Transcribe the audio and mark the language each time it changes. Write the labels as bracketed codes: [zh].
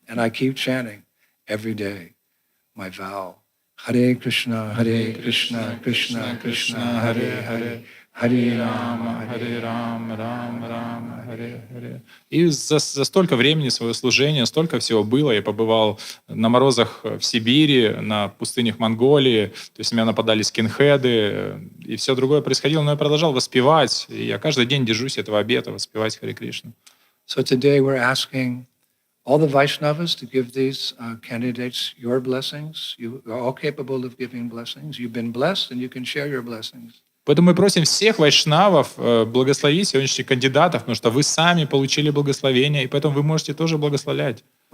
[en] And I keep chanting every day my vow, Hare Krishna, Krishna Krishna, Hare Hare. [sa] Харе Рама, Рама Рама, Харе Харе. [ru] И за столько времени своего служения, столько всего было. Я побывал на морозах в Сибири, на пустынях Монголии. То есть на меня нападали скинхеды, и все другое происходило. Но я продолжал воспевать. И я каждый день держусь этого обета, воспевать Харе Кришну. [en] So today we're asking all the Vaishnavas to give these candidates your blessings. You are all capable of giving blessings. You've been blessed, and you can share your blessings. [ru] Поэтому мы просим всех вайшнавов благословить сегодняшних кандидатов, потому что вы сами получили благословение, и поэтому вы можете тоже благословлять.